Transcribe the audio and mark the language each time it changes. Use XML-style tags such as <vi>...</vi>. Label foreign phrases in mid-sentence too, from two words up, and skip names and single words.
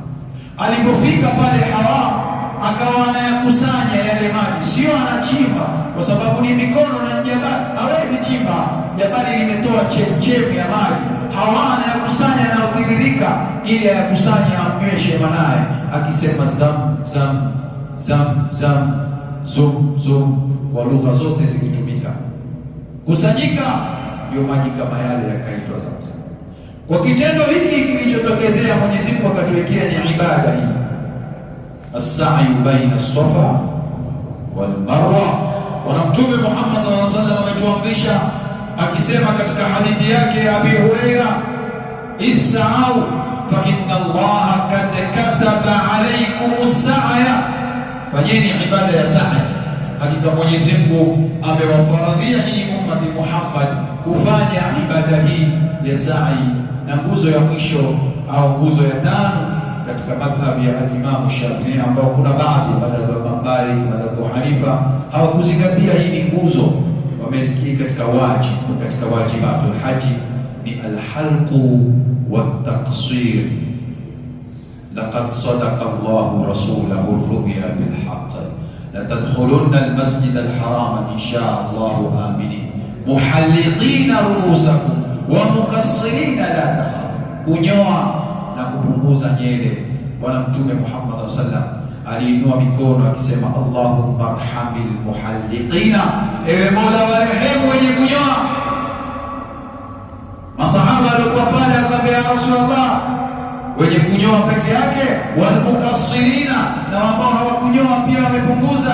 <sw>Alipofika pale Haram, akawa anayakusanya yale maji, sio anachimba, kwa sababu ni mikono na jabali hawezi chimba. Jabali limetoa chemchemi ya maji, Hawa anayakusanya na utiririka, ili ayakusanya amnyweshe mwanaye, akisema zam zam zam zam zum zum, kwa lugha zote zikitumika kusanyika, ndio maji kama yale yakaitwa Zamzam. Kwa kitendo hiki kilichotokezea, Mwenyezi Mungu akatuwekea ni ibada hii,</sw> <ar>السعي بين الصفا والمروة.</ar> <sw>Bwana Mtume Muhammad</sw> <ar>صلى الله عليه وسلم</ar> <sw>ametuamrisha akisema katika hadithi yake Abi Huraira,</sw> <ar>اسعوا فإن الله قد كتب عليكم السعي,</ar> <sw>fanyeni ibada ya sa'i, hakika Mwenyezi Mungu amewafaradhia nyinyi ummati Muhammad kufanya ibada hii ya sa'i. Na nguzo ya mwisho au nguzo ya 5 katika madhhabi ya al-Imam Shafi'i, ambao kuna baadhi ya madhhabu ya Malik, madhhabu Hanifa hawakuzingatia hii nguzo, wameziki katika</sw> <ar>واجبات الحج</ar> <sw>ni</sw> <ar>الحلق والتقصير. لقد صدق الله رسوله الرؤيا بالحق لتدخلن المسجد الحرام إن شاء الله آمنين محلقين رؤوسكم ومقصرين لا تخافون.</ar> <sw>Kunyoa na kupunguza nywele. Bwana Mtume Muhammad</sw> <ar>صلى الله عليه وسلم</ar> <sw>aliinua mikono akisema,</sw> <ar>اللهم ارحم المحلقين,</ar> <sw>ewe Mola warehemu wenye kunyoa. Masahaba walikuwa pale akamwambia Rasulullah, wenye kunyoa peke yake,</sw> <ar>والمقصرين,</ar> <sw>na ambao hawakunyoa pia wamepunguza.</sw>